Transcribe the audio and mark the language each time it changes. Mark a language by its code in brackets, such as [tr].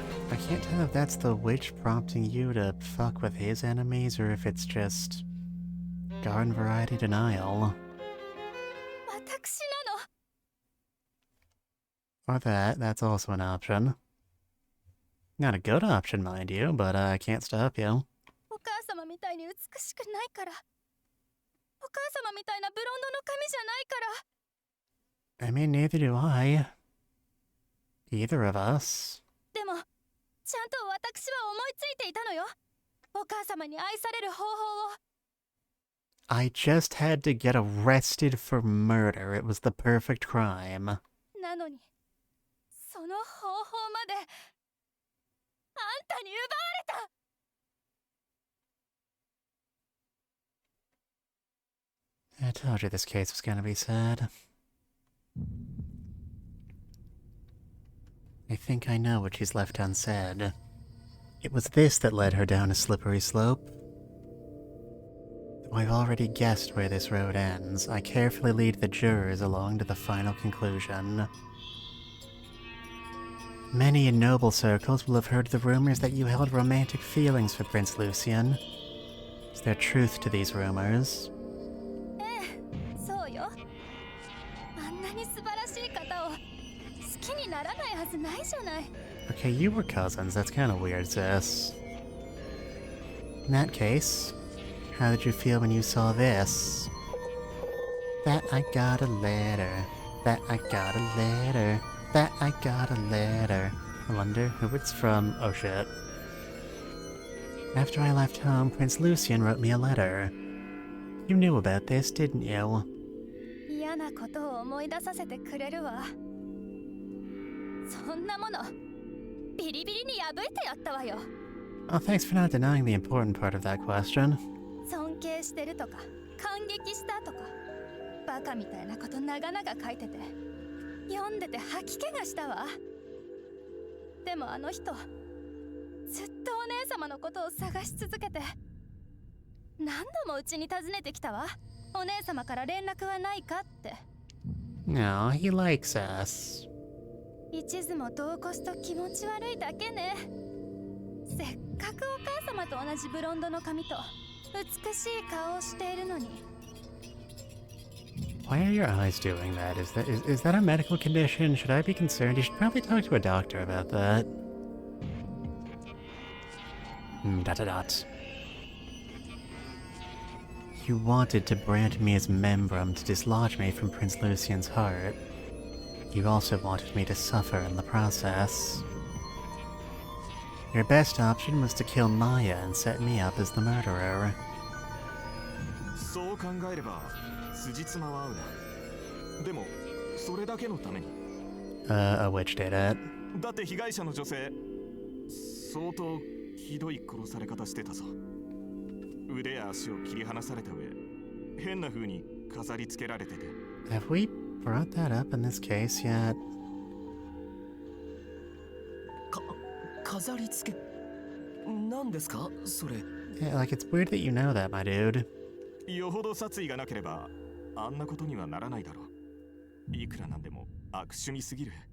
[en] I can't tell if that's the witch prompting you to fuck with his enemies or if it's just garden variety denial. [ja] 私なの。 [en] Or that's also an option. Not a good option, mind you, but I can't stop you. [ja] お母様みたいに美しくないから。お母様みたいなブロンドの髪じゃないから。 [en] I mean, neither do I. Either of us. [ja] でも、ちゃんと私は思いついていたのよ。お母様に愛される方法を。 [en] I just had to get arrested for murder. It was the perfect crime. [ja] なのに、その方法まで、あんたに奪われた。 [en] I told you this case was gonna be sad. I think I know what she's left unsaid. It was this that led her down a slippery slope. Though I've already guessed where this road ends, I carefully lead the jurors along to the final conclusion. Many in noble circles will have heard the rumors that you held romantic feelings for Prince Lucian. Is there truth to these rumors? [ja] そうよ。あんなに素晴らしい方を好きにならないはずないじゃない。 [en] Okay, you were cousins. That's kind of weird, sis. In that case, how did you feel when you saw this? That I got a letter. That I got a letter. That I got a letter. I wonder who it's from. Oh shit. After I left home, Prince Lucian wrote me a letter. You knew about this, didn't you? [ja] 嫌なことを思い出させてくれるわ。そんなもの、ビリビリに破いてやったわよ。 [en] Oh, thanks for not denying the important part of that question. [ja] 尊敬してるとか、感激したとか、バカみたいなこと長々書いてて、読んでて吐き気がしたわ。でもあの人ずっとお姉様のことを探し続けて、何度もうちに訪ねてきたわ。お姉様から連絡はないかって。 [en] No, he likes us. [ja] 一途も度を越すと気持ち悪いだけね。せっかくお母様と同じブロンドの髪と美しい顔をしているのに。 [en] Why are your eyes doing that? Is that a medical condition? Should I be concerned? You should probably talk to a doctor about that. Dot dot dot. You wanted to brand me as membrum to dislodge me from Prince Lucian's heart. You also wanted me to suffer in the process. Your best option was to kill Maya and set me up as the murderer. [ja] そう考えれば辻褄は合うな。でもそれだけのために。 [en] A witch did it. [ja] だって被害者の女性相当ひどい殺され方してたぞ。腕や足を切り離された上、変な風に飾り付けられてて。 [en] Have we brought that up in this case yet? [ja] 飾り付け何ですかそれ。 [en] Yeah, like it's weird that you know that, my dude. [ja] よほど殺意がなければあんなことにはならないだろう。いくらなんでも悪趣味すぎる。